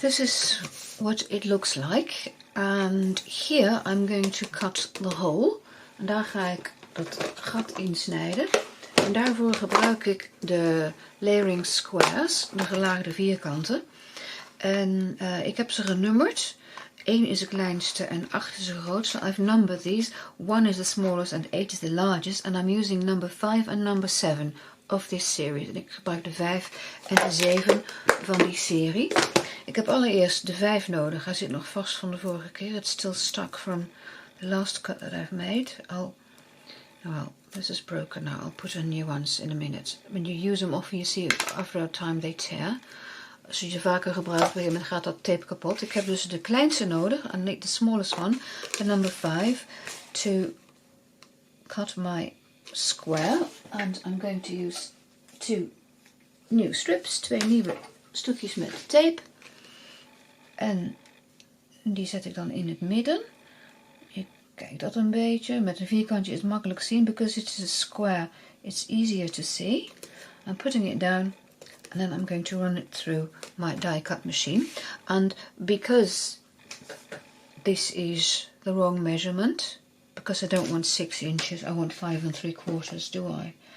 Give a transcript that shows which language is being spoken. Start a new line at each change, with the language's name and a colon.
English: This is what it looks like. And here I'm going to cut the hole.
Dutch: En daar ga ik dat gat in snijden. En daarvoor gebruik ik de layering squares, de gelaagde vierkanten. En ik heb ze genummerd. 1 is de kleinste en 8 is de grootste.
English: I've numbered these. 1 is the smallest and 8 is the largest. And I'm using number 5 and number 7 of this series.
Dutch: En ik gebruik de 5 en de 7 van die serie. Ik heb allereerst de 5 nodig. Hij zit nog vast van de vorige keer.
English: It's still stuck from the last cut that I've made. Well, this is broken now. I'll put in new ones in a minute. When you use them often, you see after a time they tear.
Dutch: Als je ze vaker gebruikt, op een gegeven moment gaat dat tape kapot. Ik heb dus de kleinste nodig.
English: I need the smallest one, the number 5, to cut my square. And I'm going to use 2 new strips,
Dutch: 2 nieuwe stukjes met tape. En die zet ik dan in het midden. Je kijkt dat een beetje. Met een vierkantje is het makkelijk zien.
English: Because it is a square, it's easier to see. I'm putting it down. And then I'm going to run it through my die cut machine. And because this is the wrong measurement, because I don't want 6 inches, I want 5 3/4, do I?